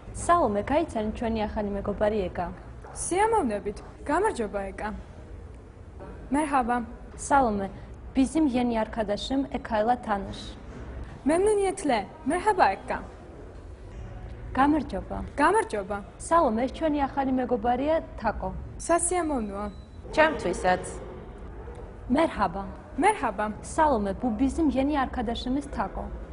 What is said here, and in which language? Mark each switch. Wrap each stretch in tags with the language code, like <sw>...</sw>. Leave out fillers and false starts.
<ka>Salome, გაიცანი ჩვენი ახალი მეგობარი ეკა. სიამოვნებით. გამარჯობა ეკა.</ka> <tr>Merhaba. Salome, bizim yeni arkadaşım Eka'yla tanış. Memnuniyetle. Merhaba ეკა.</tr> <ka>გამარჯობა. გამარჯობა. Salome, ჩვენი ახალი მეგობარია Tako. სასიამოვნოა. ჩემთვისაც.</ka> <tr>Merhaba. Merhaba. Salome, bu bizim yeni arkadaşımız Tako.</tr>